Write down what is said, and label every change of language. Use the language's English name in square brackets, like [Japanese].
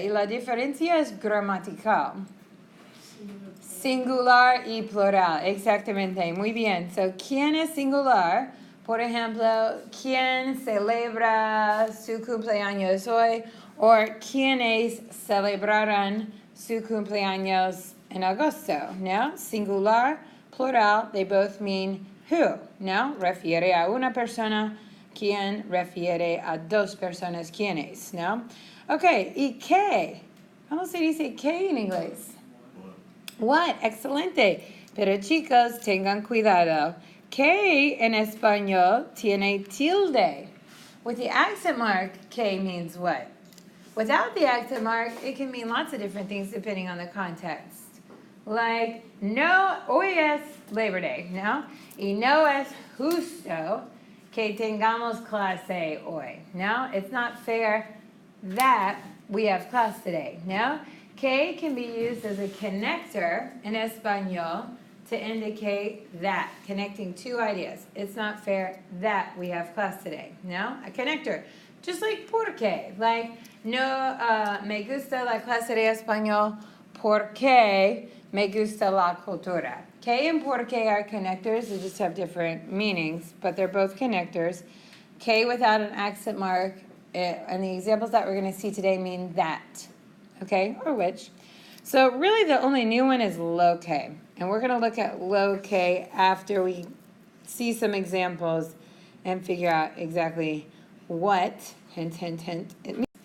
[Spanish] Y la diferencia es gramatical. Singular y plural, exactamente. Muy bien. So, ¿quién es singular? Por ejemplo, ¿quién celebra su cumpleaños hoy? O ¿quiénes celebrarán su cumpleaños en agosto? ¿No? [English] Singular, plural, they both mean who. [Spanish] ¿No? Refiere a una persona. ¿Quién refiere a dos personas? ¿Quiénes? ¿No? Ok, ¿y qué? ¿Cómo se dice qué en inglés? What? Excelente. Pero chicos, tengan cuidado. Que en español tiene tilde. [English] With the accent mark, que means what? Without the accent mark, it can mean lots of different things depending on the context. [Spanish] Like, no, hoy es Labor Day, ¿no? Y no es justo que tengamos clase hoy, ¿no? [English] It's not fair that we have class today, ¿no? Que can be used as a connector in español to indicate that, connecting two ideas. It's not fair that we have class today, no? A connector, just like [Spanish] porque, like, no me gusta la clase de español porque me gusta la cultura. [English] Que and porque are connectors, they just have different meanings, but they're both connectors. Que without an accent mark, and the examples that we're going to see today mean that, okay, or which. So really the only new one is loque, and we're going to look at loque after we see some examples and figure out exactly what, hint, hint, hint, it means.